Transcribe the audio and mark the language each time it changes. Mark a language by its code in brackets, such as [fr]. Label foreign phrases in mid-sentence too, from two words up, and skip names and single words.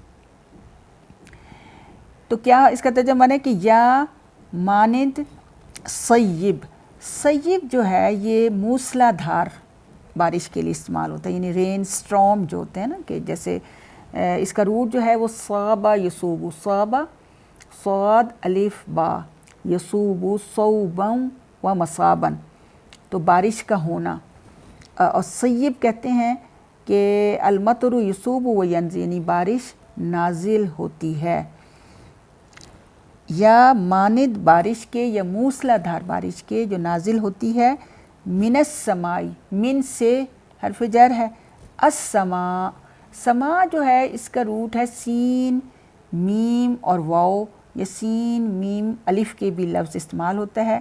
[ur] تو کیا اس کا ترجمہ ہے کہ یا مانند صیب جو ہے یہ موسلا دھار بارش کے لیے استعمال ہوتا ہے، یعنی [en] rain storm [ur] جو ہوتے ہیں نا، کہ جیسے اس کا روٹ جو ہے وہ [ar] صاب يصوب، صاب صاد ألف باء، يصوب صوبا ومصابا, [ur] تو بارش کا ہونا. اور صیب کہتے ہیں کہ [ar] المطر يصوب وينزل, [ur] یعنی بارش نازل ہوتی ہے. یا مانند بارش کے یا موسلا دھار بارش کے جو نازل ہوتی ہے, [ar] من السماء, [ur] من سے حرف جر ہے، سما جو ہے اس کا روٹ ہے سین میم اور واو، یا سین میم الف کے بھی لفظ استعمال ہوتا ہے.